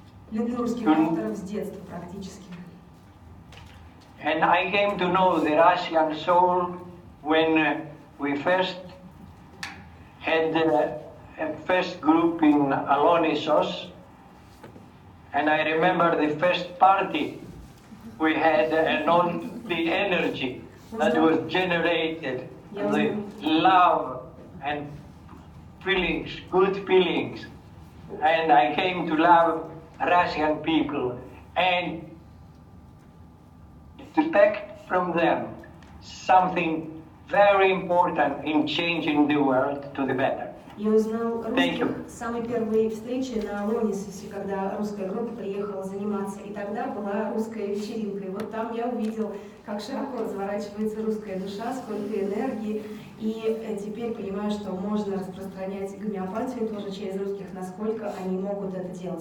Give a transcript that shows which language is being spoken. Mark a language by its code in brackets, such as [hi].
[ru] люблю русских авторов с детства практически. [en] And I came to know the Russian soul when we first had a first group in Alonissos. And I remember the first party we had and all the energy that was generated, the love and feelings, good feelings. And I came to love Russian people and to expect from them something very important in changing the world to the better. [ru] Я узнал русских с самой первой встречи на Алонисосе, когда русская группа приехала заниматься, и тогда была русская вечеринка. И вот там я увидел, как широко разворачивается русская душа, сколько энергии, и теперь понимаю, что можно распространять гомеопатию тоже через русских, насколько они могут это делать.